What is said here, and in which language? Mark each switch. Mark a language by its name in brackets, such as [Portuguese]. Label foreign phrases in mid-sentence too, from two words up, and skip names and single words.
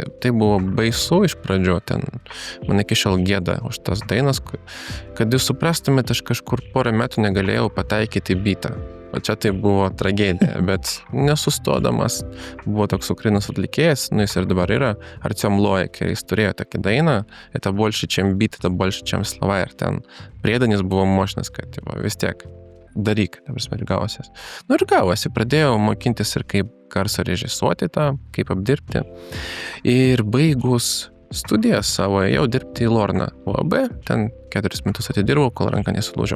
[Lithuanian] Tai buvo baisu iš pradžių, ten man iki šiol gėda už tas dainas, kad jūs suprastumėte, aš kažkur porą metų negalėjau pataikyti beatą. O čia tai buvo tragedija, bet nesustodamas buvo toks Ukrainos atlikėjas, jis ir dabar yra, Artiom Lojek, ir jis turėjo tokį dainą, [Russian] это больше, чем бит, это больше, чем слова, [Lithuanian] ir ten priedanis buvo mošnas, kad vis tiek daryk, ir gausies. Ir gavosi, pradėjau mokintis ir kaip garso režisuoti tą, kaip apdirbti. Ir baigus studijas savo, ėjau dirbti į Lorna UAB, ten 4 metus atidirbau, kol ranką nesulūžiau.